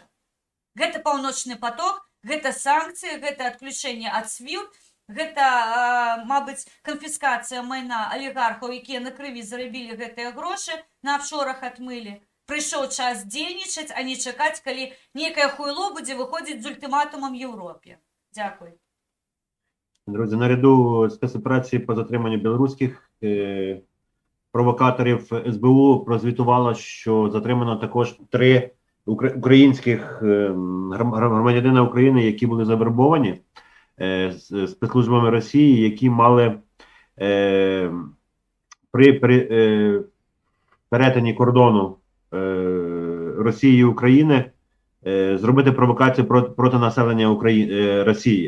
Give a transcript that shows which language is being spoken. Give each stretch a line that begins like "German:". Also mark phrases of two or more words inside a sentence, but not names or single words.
Belarusian: Гэта паўночны поток, гэта санкцыі, гэта адключэнне ад SWIFT, гэта, мабыць, канфіскацыя майна алігархаў, якія на крыві зарабілі гэтыя грошы, на афшорах адмылі. Прыйшоў час дзейнічаць, а не чакаць, калі нейкае хуйло будзе выходзіць з ультиматумом Європі.
Ukrainian: Дякую. Друзі, наряду спецоперації по затриманню білоруських провокаторів СБУ прозвітувала, що затримано також 3 українських громадянина України, які були завербовані спецслужбами Росії, які мали перетині кордону Росії і України зробити провокацію проти населення Росії.